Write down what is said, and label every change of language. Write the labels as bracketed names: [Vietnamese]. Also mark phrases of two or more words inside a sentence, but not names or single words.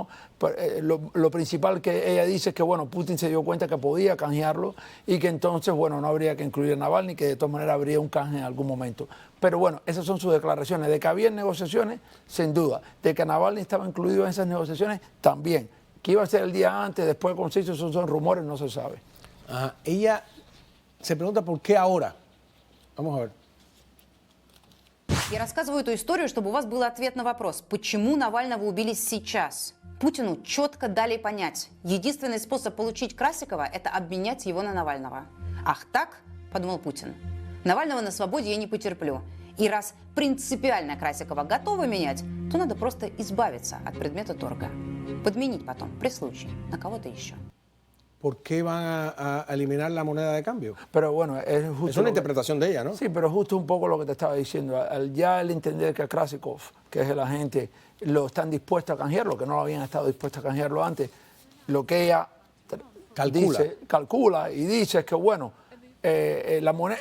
[Spanish] Lo principal que ella dice es que, bueno, Putin se dio cuenta que podía canjearlo y que entonces, bueno, no habría que incluir a Navalny, que de todas maneras habría un canje en algún momento. Pero bueno, esas son sus declaraciones. De que había negociaciones, sin duda. De que Navalny estaba incluido en esas negociaciones, también. Que iba a ser el día antes, después de conciso, esos son rumores, no se sabe. Ajá. Ella se pregunta por qué ahora. Vamos a ver. [Russian] Я рассказываю эту историю, чтобы у вас был ответ на вопрос, почему Навального убили сейчас. Путину четко дали понять, единственный способ получить Красикова – это обменять его на Навального. Ах так, подумал Путин, Навального на свободе я не потерплю. И раз принципиально Красикова готовы менять, то надо просто избавиться от предмета торга. Подменить потом, при случае, на кого-то еще. [Spanish] ¿Por qué van a eliminar la moneda de cambio? Pero bueno, es una interpretación de ella, ¿no? Sí, pero justo un poco lo que te estaba diciendo. Ya al entender que a Krasikov, que es el agente, lo están dispuestos a canjearlo, que no lo habían estado dispuestos a canjearlo antes, lo que ella calcula y dice es que, bueno, la moneda...